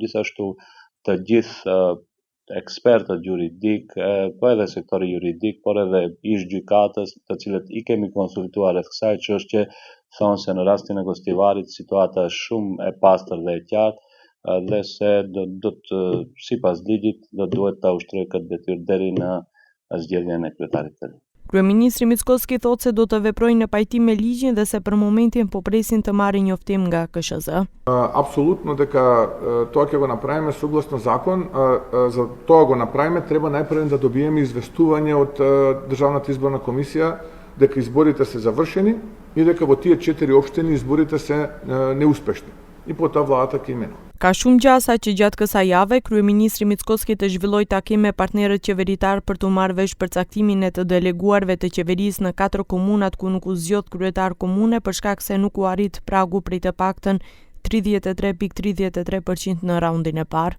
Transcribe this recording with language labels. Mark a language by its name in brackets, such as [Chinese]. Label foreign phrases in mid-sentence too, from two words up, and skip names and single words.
[Albanian] Gjithashtu të gjithë ekspertët juridik, po edhe sektori juridik, por edhe ish gjykatës, të cilët i kemi konsultuar rreth kësaj çështje, thonë se në rastin e Gostivarit situata është shumë e pastër dhe e qartë dhe se do të sipas ligjit do duhet ta ushtrojë këtë detyrë deri në zgjedhjen e kryetarit të ri. Kryeministri Mickoski thotë se do të veprojnë në pajtim me ligjin dhe se për momentin po presin të marrin njoftim nga KSZ. [Macedonian] Apsolutno дека тоа ќе го направиме согласно закон. За тоа го направиме треба најпрво да добиеме известување од Државната изборна комисија дека изборите се завршени и дека во тие 4 општини изборите се неуспешни. И по тоа владата ќе именува. [Albanian] Ka shumë gjasa që gjatë kësaj jave, kryeministri Mickoski të zhvilloi takim me partnerët qeveritar për të marrë vesh përcaktimin e të deleguarve të qeverisë në 4 komunat ku nuk u zgjodh kryetar komune për shkak se nuk u arrit pragu prej të paktën 33.33% në raundin e parë.